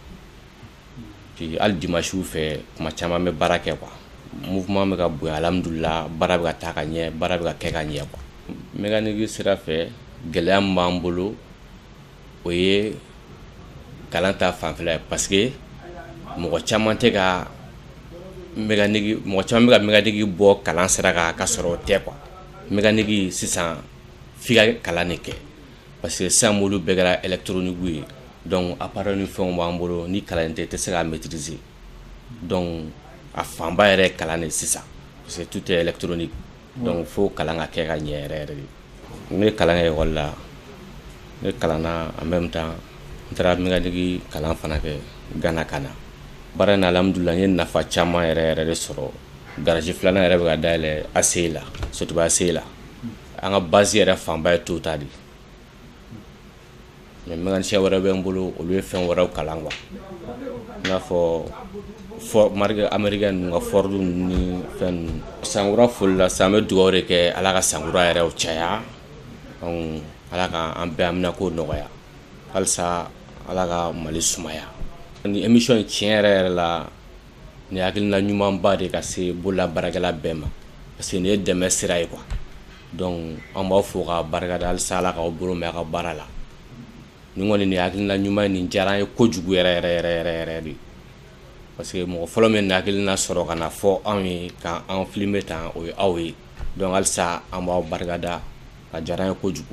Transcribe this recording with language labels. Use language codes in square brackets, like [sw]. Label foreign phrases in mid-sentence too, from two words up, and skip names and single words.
[bm] puis hali dimanche fɛ kuma caman an bɛ baara kɛ [fr] quoi mouvement [bm] bɛ ka bonya alhamdulillah baara bɛ ka taa ka ɲɛ baara bɛ ka kɛ ka ɲɛ quoi mécanique sira fɛ gɛlɛya min b'an bolo o ye kalan ta fanfɛla ye [fr] parce que [bm] mɔgɔ caman tɛ ka mécanique bɔ kalan sira kan ka sɔrɔ o tɛ quoi. Mécanique sisan f'i ka kalan de kɛ [fr] parce que [bm] sisan mobili bɛɛ kɛra électronique ye donc appareil ni fɛnw b'an bolo ni kalan tɛ i tɛ se k'a maîtriser donc a fanba yɛrɛ ye kalan de sisan [fr] parce que tout est électronique donc [bm] fo kalan ka kɛ ka ɲɛ yɛrɛ yɛrɛ de. Ne ye kalan kɛ école la ne kalanna [fr] en même temps [bm] n taara mécanique kalan fana kɛ Gana kana baara in alhamdulillah n ye nafa caman yɛrɛ yɛrɛ de sɔrɔ garage filanan yɛrɛ bɛ ka dayɛlɛ ACI la Sotiba ACI la an ka base yɛrɛ fanba ye Toyota de [fr] mais mécanicien [bm] wɛrɛ bɛ n bolo olu ye fɛn wɛrɛw kalan quoi i n'a fɔ [fr] marque américaine [bm] ninnu ka Ford ni fɛn ninnu. Sankura foli la sisan an bɛ dugawu de kɛ Ala ka sankura yɛrɛ caya donc Ala ka an bɛɛ amina ko nɔgɔya halisa Ala ka Mali sumaya. Ni émission in tiɲɛ yɛrɛ yɛrɛ la ni hakilina ɲumanba de ka se bolola baarakɛla bɛɛ ma [fr] parce que [bm] nin ye dɛmɛ sira ye quoi donc an b'aw fo ka barikada halisa Ala k'aw bolo mɛn a ka baara la ni kɔni nin hakilina ɲuman nin diyara an ye kojugu yɛrɛ de [fr] parce que [bm] mɔgɔ fɔlɔ min hakilina sɔrɔ ka na fɔ anw ye ka an filmer tan o ye aw ye donc halisa an b'aw barikada a diyara an ye kojugu.